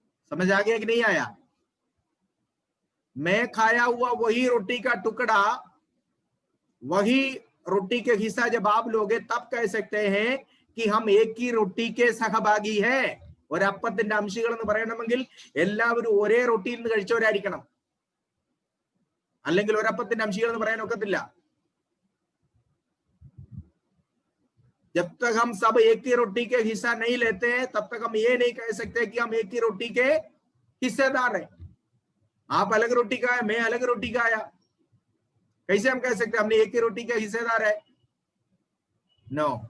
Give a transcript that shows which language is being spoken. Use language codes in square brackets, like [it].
[hi] समझ आ गया कि नहीं आया? मैं खाया हुआ वही रोटी का टुकड़ा, वही रोटी के हिस्सा जब आप लोगे तब कह सकते हैं कि हम एक ही रोटी के सहभागी है। [ml] ഒരപ്പത്തിന്റെ അംശികൾ എന്ന് പറയണമെങ്കിൽ എല്ലാവരും ഒരേ റൊട്ടിയിൽ നിന്ന് കഴിച്ചവരായിരിക്കണം, അല്ലെങ്കിൽ ഒരപ്പത്തിന്റെ അംശികൾ എന്ന് പറയാൻ ഒക്കത്തില്ല। [hi] जब तक हम सब एक ही रोटी के हिस्सा नहीं लेते हैं तब तक हम ये नहीं कह सकते कि हम एक ही रोटी के हिस्सेदार हैं। आप अलग रोटी खाया, मैं अलग रोटी खाया, कैसे हम कह सकते हमने एक ही रोटी के हिस्सेदार है? नो।